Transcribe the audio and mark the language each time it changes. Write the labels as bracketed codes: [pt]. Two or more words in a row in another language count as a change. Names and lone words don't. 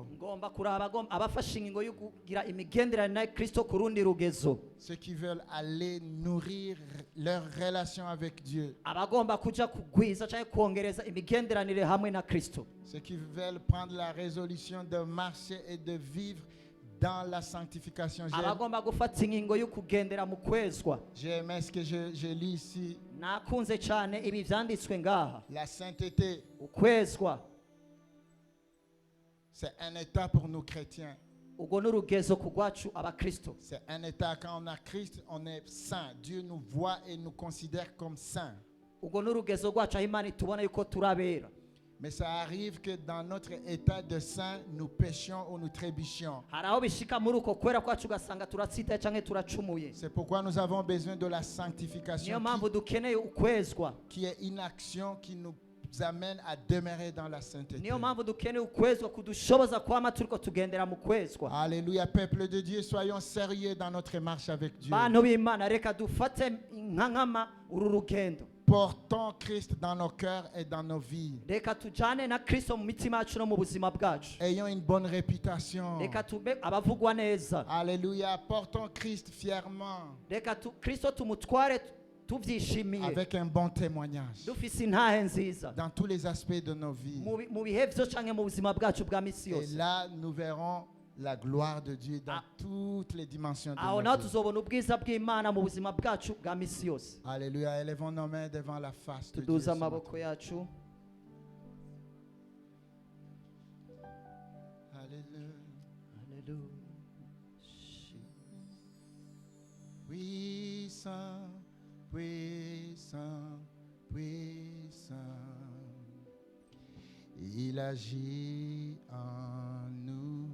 [rn] Ngomba kuraba abafashe ingingo yo kugira imigenderanire na Kristo ku rundi rugezo. [fr] Ceux qui veulent aller nourrir leur relation avec Dieu. [rn] Abagomba kuja kugwiza cyangwa kongereza imigenderanire hamwe na Kristo. [fr] Ceux qui veulent prendre la résolution de marcher et de vivre dans la sanctification. [rn] Abagomba gufata ingingo yo kugendera mu kwezwa. [fr] J'ai aimé ce que je lis ici. [rn] Nakunze cyane ibi vyanditswe ngaha. [fr] La sainteté, [rn] Ukwezwa [fr] c'est un état pour nous chrétiens. [rn] ubwo n'urugezo ku rwacu abakristo. [fr] C'est un état, quand on a Christ, on est saint. Dieu nous voit et nous considère comme saints. [rn] Ubwo n'urugezo rwacu aho Imana itubona yuko turabera. [fr] Mais ça arrive que dans notre état de saint, nous péchions ou nous trébuchions. [rn] Hari aho bishika muri uko kwera kwacu ugasanga turatsitaye canke turacumuye. [fr] C'est pourquoi nous avons besoin de la sanctification [rn] Niyo mpamvu dukeneye ukwezwa. [fr] qui est une action qui nous amène à demeurer dans la sainteté. [rn] Niyo mpamvu dukeneye ukwezwa kudushoboza kwama turiko tugendera mu kwezwa. [fr] Alléluia, peuple de Dieu, soyons sérieux dans notre marche avec Dieu. [rn] Bantu b'Imana reka dufate nkankama uru rugendo. [fr] Portons Christ dans nos cœurs et dans nos vies. [rn] Reka tujane na Kristo mu mitima yacu no mu buzima bwacu. [fr] Ayons une bonne réputation. [rn] Reka tube abavugwa neza. [fr] Alléluia, portons Christ fièrement [rn] Reka Kristo tumutware tuvyishimiye. [fr] avec un bon témoignage [rn] Dufise intahe nziza. [fr] dans tous les aspects de nos vies. [rn] Mu bihe vyo canke mu buzima bwacu bwa misi [fr] Et [rn] yose. [fr] là, nous verrons la gloire de Dieu dans toutes les dimensions de [rn] Aho [fr] nos [rn] naho [fr] vies. [rn] tuzobona ubwiza bw'Imana mu buzima bwacu bwa misi yose. [fr] Alléluia, élevons nos mains devant la face de Dieu. [rn] Tuduze [fr] ce matin. [rn] amaboko yacu. [fr] Alléluia. Puissant, puissant, puissant. Il agit en nous.